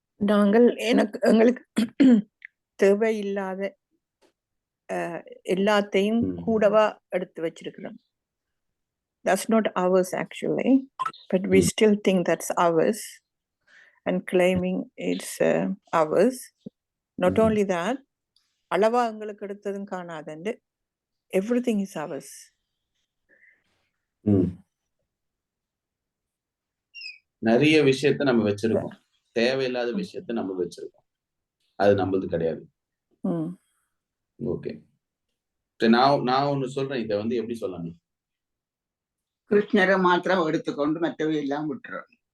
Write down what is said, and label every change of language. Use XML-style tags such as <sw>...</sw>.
<ta>நாங்கள் எங்களுக்கு தேவையில்லாத எல்லாத்தையும் கூடவா எடுத்து வச்சிருக்கிறோம்.</ta> <en>That's not ours actually, but we still think that's ours and claiming it's ours. Not only that,</en> <ta>அளவா எங்களுக்கு எடுத்ததும் காணாதண்டு</ta> <en>everything is ours.</en> <ta>நிறைய விஷயத்த நம்ம வச்சிருக்கோம், தேவையில்லாத விஷயத்த நம்ம வச்சிருக்கோம், அது நம்மளது கிடையாது. ஓகே, நான் ஒண்ணு சொல்றேன், இதை வந்து எப்படி சொல்லணும்? கிருஷ்ணரை மாத்திரம் எடுத்துக்கொண்டு மற்றவை எல்லாம் விட்டுறோம்.</ta>